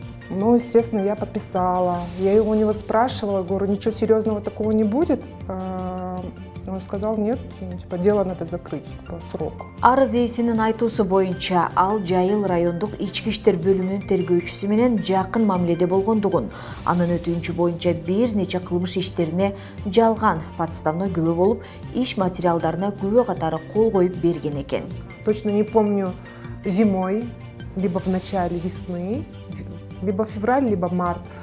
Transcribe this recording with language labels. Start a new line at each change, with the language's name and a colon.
Russian: Ну, естественно, я подписала. Я его у него спрашивала, говорю, ничего серьезного такого не будет. Он сказал, нет, дело надо закрыть по сроку.
Kyrgyz: Арыз ээсинин айтуусу боюнча, ал Жайыл райондук ички иштер бөлүмүнүн тергөөчүсү менен жакын мамиледе болгондугун, анын өтүнүчү боюнча бир нече кылмыш иштерине жалган подставной күбө болуп, иш материалдарына күбө катары кол коюп берген экен.
Russian: Точно не помню, зимой, либо в начале весны, либо февраль, либо март.